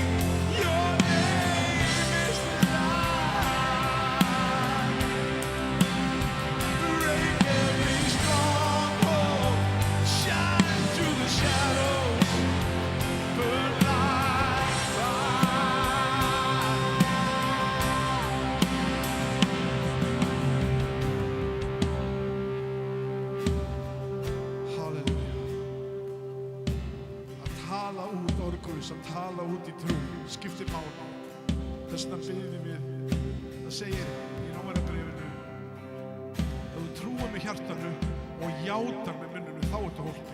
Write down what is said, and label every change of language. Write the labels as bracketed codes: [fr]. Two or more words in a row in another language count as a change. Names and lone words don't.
[en] Your name is life. Break every stronghold. Shine through the shadows. Burn like fire. Halleluja. [is] Að tala út orð Guðs, að tala út í trú, skiptir máli. Þess vegna biðjum við, það segir í Rómarbréfinu, ef þú trúir með hjartanu og játar með munninu, þá ertu hólpinn.